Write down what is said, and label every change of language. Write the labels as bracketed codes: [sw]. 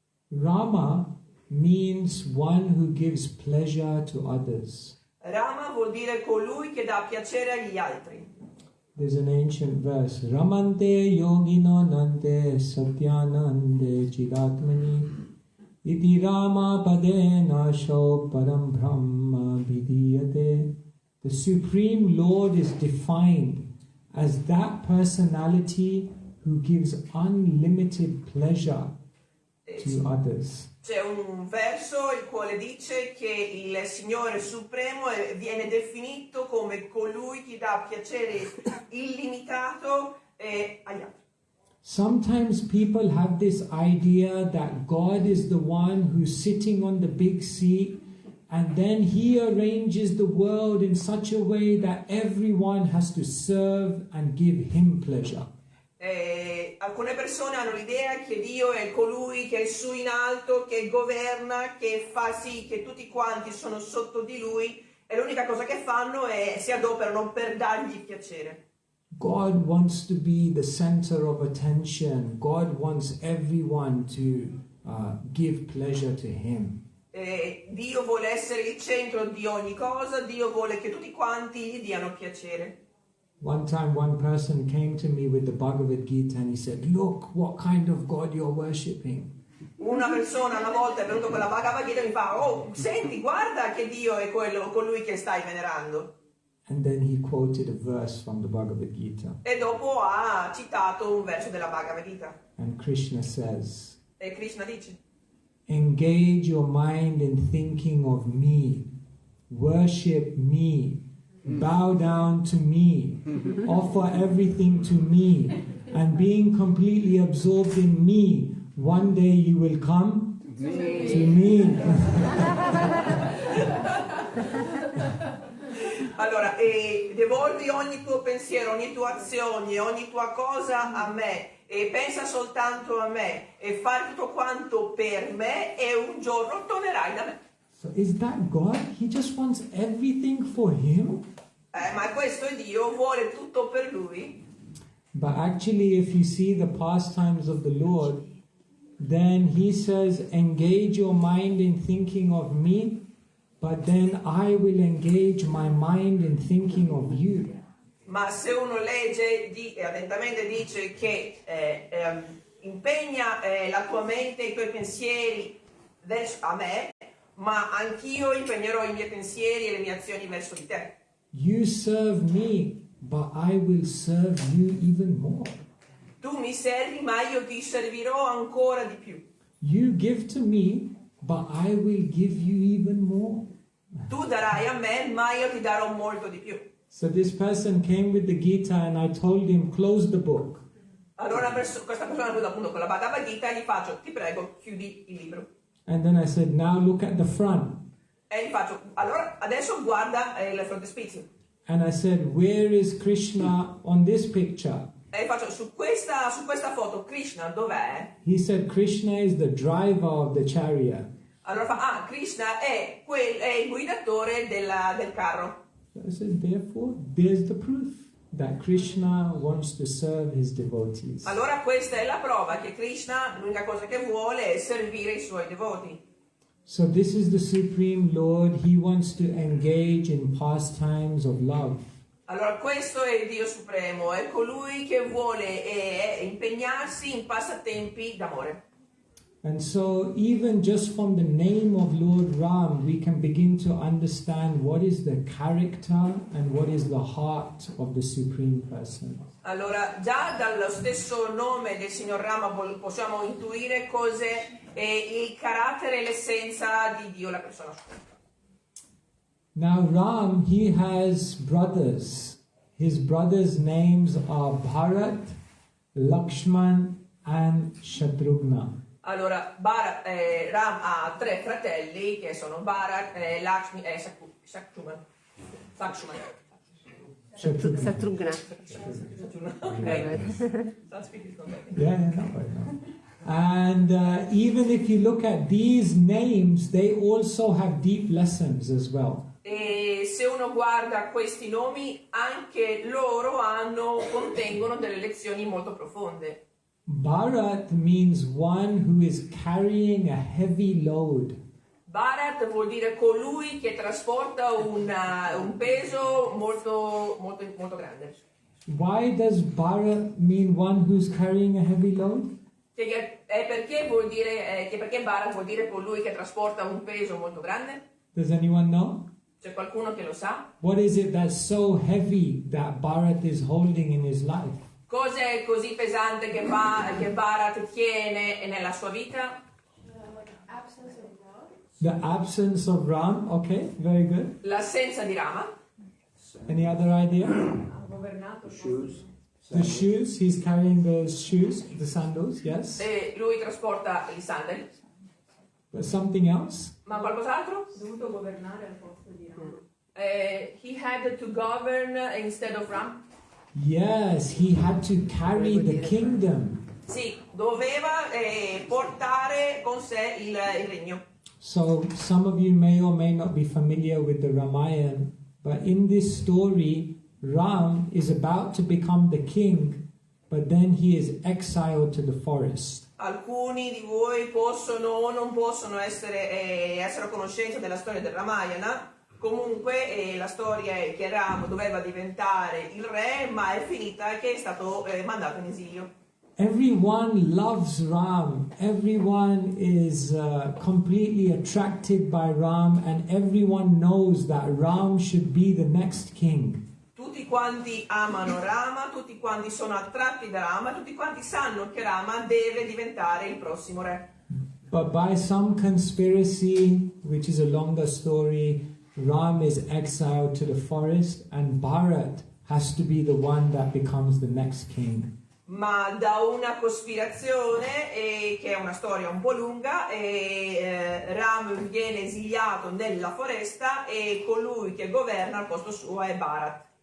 [en] Rama means one who gives pleasure to others. [it] Rama vuol dire colui che dà piacere agli altri. [en] There's an ancient verse, [sa] Ramante yogino nante satyanande chidatmani iti Rama padena shau param brahma vidiyate. [en] The Supreme Lord is defined as that personality who gives unlimited pleasure to others. [it] C'è un verso il quale dice che il Signore Supremo viene definito come colui che dà piacere illimitato agli altri. [en] Sometimes people have this idea that God is the one who's sitting on the big seat and then he arranges the world in such a way that everyone has to serve and give him pleasure. [it] Alcune persone hanno l'idea che Dio è colui che è su in alto, che governa, che fa sì che tutti quanti sono sotto di lui e l'unica cosa che fanno è si adoperano per dargli piacere. [en] God wants to be the center of attention. God wants everyone to give pleasure to him. [it] Dio vuole essere il centro di ogni cosa, Dio vuole che tutti quanti gli diano piacere. [en] One time one person came to me with the Bhagavad Gita and he said, look what kind of God you're worshipping. [it] Una persona una volta è venuto con la Bhagavad Gita e mi fa, oh, senti, guarda che Dio è colui che stai venerando. [en] And then he quoted a verse from the Bhagavad Gita. [it] E dopo ha citato un verso della Bhagavad Gita. [en] And Krishna says, [it] E Krishna dice, [en] engage your mind in thinking of me, worship me, bow down to me, offer everything to me, and being completely absorbed in me, one day you will come to me. [it] Allora, devolvi ogni tuo pensiero, ogni tua azione, ogni tua cosa a me, e pensa soltanto a me, e fai tutto quanto per me, e un giorno tornerai da me. [en] So is that God? He just wants everything for him? [it] Ma questo è Dio, vuole tutto per lui. [en] But actually, if you see the pastimes of the Lord, then he says, engage your mind in thinking of me, but then I will engage my mind in thinking of you. [it] Ma se uno legge attentamente dice che impegna la tua mente e i tuoi pensieri verso a me, ma anch'io impegnerò i miei pensieri e le mie azioni verso di te. [en] You serve me, but I will serve you even more. [it] Tu mi servi, ma io ti servirò ancora di più. [en] You give to me, but I will give you even more. [it] Tu darai a me, ma io ti darò molto di più. [en] So this person came with the Gita and I told him, close the book. [it] Allora questa persona è venuta appunto con la Bhagavad Gita e gli faccio, ti prego, chiudi il libro. [en] And then I said, now look at the front. [it] E gli faccio, allora adesso guarda il frontespizio. [en] And I said, where is Krishna on this picture? [it] E gli faccio, su questa foto Krishna dov'è? [en] He said, Krishna is the driver of the chariot. [it] Allora fa, Krishna è il guidatore del carro. [en] So I said, therefore, there's the proof that Krishna wants to serve his devotees. [it] Allora questa è la prova che Krishna l'unica cosa che vuole è servire i suoi devoti. [en] So this is the Supreme Lord. He wants to engage in pastimes of love. [it] Allora questo è il Dio Supremo, è colui che vuole impegnarsi in passatempi d'amore. [en] And so even just from the name of Lord Ram, we can begin to understand what is the character and what is the heart of the Supreme Person. [it] Allora già dallo stesso nome del Signor Rama possiamo intuire cos'è il carattere e l'essenza di Dio, la persona suprema. [en] Now Ram, he has brothers. His brothers' names are Bharat, Lakshman and Shatrughna. [it] Allora, Ram ha 3 fratelli che sono Bharat, Lakshmi e Shaktrughna. Satrugna. [en] Yeah, no. And even if you look at these names, they also have deep lessons as well. [it] E se uno guarda questi nomi, anche loro contengono delle lezioni molto profonde. [en] Bharat means one who is carrying a heavy load. [it] Bharat vuol dire colui che trasporta un peso molto grande. [en] Why does Bharat mean one who's carrying a heavy load? [it] Perché Bharat vuol dire colui che trasporta un peso molto grande? [en] Does anyone know? [it] C'è qualcuno che lo sa? [en] What is it that's so heavy that Bharat is holding in his life? [it] Cos'è così pesante che Bharat tiene nella sua vita? [en] The absence of Ram. Okay, very good. [it] L'assenza di Rama. [en] Any other idea? Shoes. The shoes. He's carrying those shoes, the sandals. Yes. [it] E lui trasporta i sandali. [en] But something else? [it] Ma qualcos'altro? Dovuto governare al posto di Rama. [en] He had to govern instead of Ram. Yes, he had to carry the kingdom. [it] Sì, doveva portare con sé il regno. [en] So some of you may or may not be familiar with the Ramayana, but in this story, Ram is about to become the king, but then he is exiled to the forest. [it] Alcuni di voi possono o non possono essere a conoscenza della storia del Ramayana. Comunque la storia è che Ram doveva diventare il re, ma è finita che è stato mandato in esilio. [en] Everyone loves Ram. Everyone is completely attracted by Ram, and everyone knows that Ram should be the next king. [it] Tutti quanti amano Rama, tutti quanti sono attratti da Rama, tutti quanti sanno che Rama deve diventare il prossimo re. [en] But by some conspiracy, which is a longer story, Ram is exiled to the forest, and Bharat has to be the one that becomes the next king. [it] Ma da una cospirazione, che è una storia un po' lunga, Ram viene esiliato nella foresta e colui che governa al posto suo è Bharat.